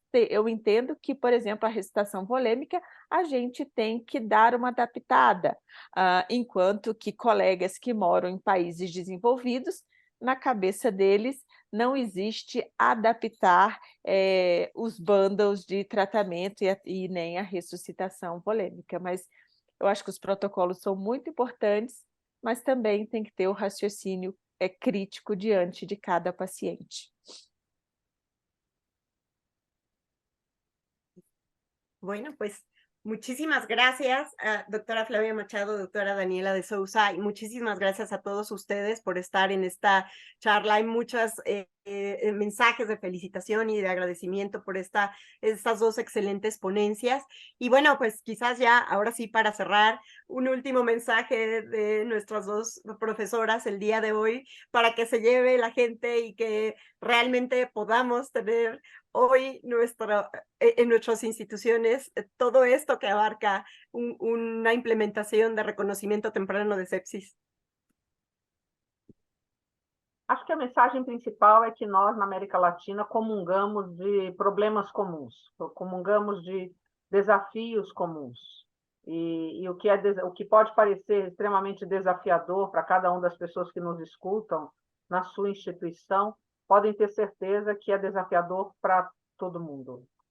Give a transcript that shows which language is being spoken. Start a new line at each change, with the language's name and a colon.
Portuguese: Eu entendo que, por exemplo, a ressuscitação volêmica, a gente tem que dar uma adaptada, enquanto que colegas que moram em países desenvolvidos, na cabeça deles, não existe adaptar os bundles de tratamento e nem a ressuscitação volêmica, mas eu acho que os protocolos são muito importantes, mas também tem que ter o raciocínio crítico diante de cada paciente.
Spanish: Bueno, pues muchísimas gracias, doctora Flavia Machado, doctora Daniela de Sousa, y muchísimas gracias a todos ustedes por estar en esta charla. Hay muchos mensajes de felicitación y de agradecimiento por estas dos excelentes ponencias. Y bueno, pues quizás ya, ahora sí, para cerrar, un último mensaje de nuestras dos profesoras el día de hoy, para que se lleve la gente y que realmente podamos tener hoy en nuestras instituciones todo esto que abarca una implementación de reconocimiento temprano de sepsis.
Portuguese: Acho que a mensagem principal é que nós, na América Latina, comungamos de problemas comuns, comungamos de desafios comuns. E o que pode parecer extremamente desafiador para cada uma das pessoas que nos escutam na sua instituição, podem ter certeza que é desafiador para todo mundo.